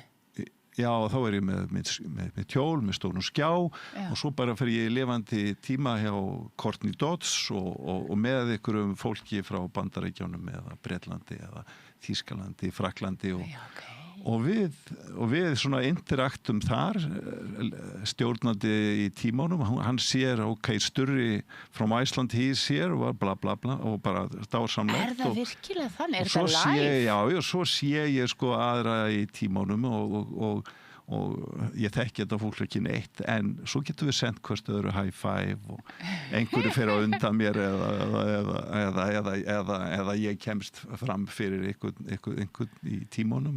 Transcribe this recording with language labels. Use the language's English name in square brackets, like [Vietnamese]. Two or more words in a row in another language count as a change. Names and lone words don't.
[Icelandic] Já, þá ég með tjól, með stórum skjá og svo bara fer ég í lifandi tíma hjá Courtney Dodds og með einhverjum fólki frá Bandaríkjunum eða Bretlandi eða Þýskalandi, Fraklandi og við svona interaktum þar stjórnandi í tímanum, hann sér [English] Sturri from Iceland he's here [Icelandic] og bla bla bla og bara dásamlegt. Það virkilega þannig? Er það [English] live? [Icelandic] Já, og svo sé ég sko aðra í tímanum og ég þekki þetta fólk ekki neitt en svo getum við sendt hvert öðru [English] high five [Icelandic] og einhverju fer á undan mér eða ég kemst fram fyrir einhvern í tímanum.